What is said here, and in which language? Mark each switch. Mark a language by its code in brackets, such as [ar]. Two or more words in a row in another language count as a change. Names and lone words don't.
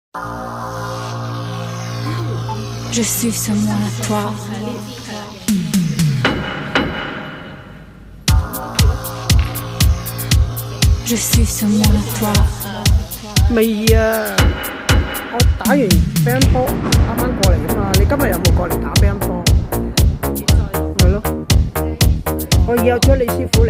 [fr] Je suis seulement à toi. Je suis seulement à toi。 [yue] 未啊，我打完乒乓波啱啱過嚟啊嘛，你今日有冇過嚟打乒乓波？係咯，我約咗你師傅。